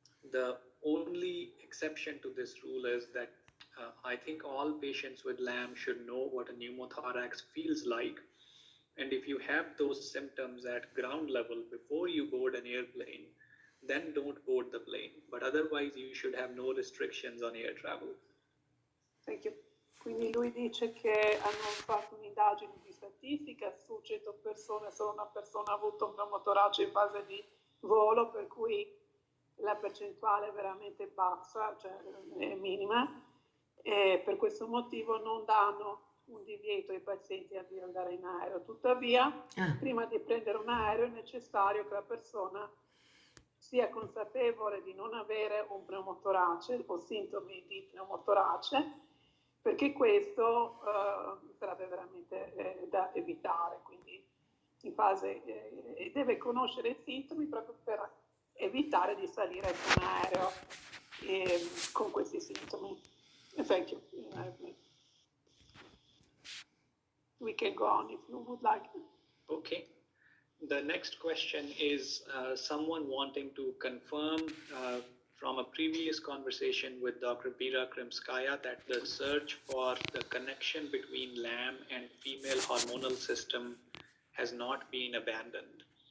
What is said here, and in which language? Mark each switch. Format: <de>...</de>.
<en>The only exception to this rule is that I think all patients with LAM should know what a pneumothorax feels like. And if you have those symptoms at ground level before you board an airplane, then don't board the plane. But otherwise, you should have no restrictions on air travel. Thank you.</en> <it>Quindi lui dice che hanno fatto un'indagine di statistica su 100 persone, solo una persona ha avuto un pneumotorace in fase di volo, per cui la percentuale è veramente bassa, cioè è minima, e per questo motivo non danno un divieto ai pazienti di andare in aereo. Tuttavia, prima di prendere un aereo è necessario che la persona sia consapevole di non avere un pneumotorace o sintomi di pneumotorace, perché questo sarebbe veramente da evitare. Quindi in fase deve conoscere i sintomi proprio per evitare di salire su un aereo con questi sintomi.</it> <en>Thank you. We can go on if you would like. Okay. The next question is someone wanting to confirm from a previous conversation with Dr. Bira Krimskaya that the search for the connection between LAM and female hormonal system has not been abandoned.</en>